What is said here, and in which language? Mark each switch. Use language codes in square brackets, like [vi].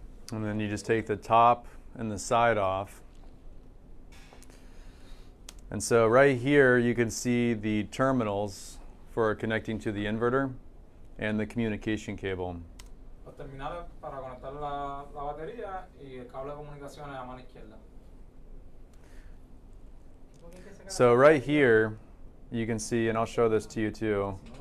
[en] And then you just take the top and the side off. And so right here you can see the terminals for connecting to the inverter and the communication cable. [es] Los terminales para conectar la batería y el cable de comunicaciones a mano izquierda. [en] So right here you can see, and I'll show this to you too.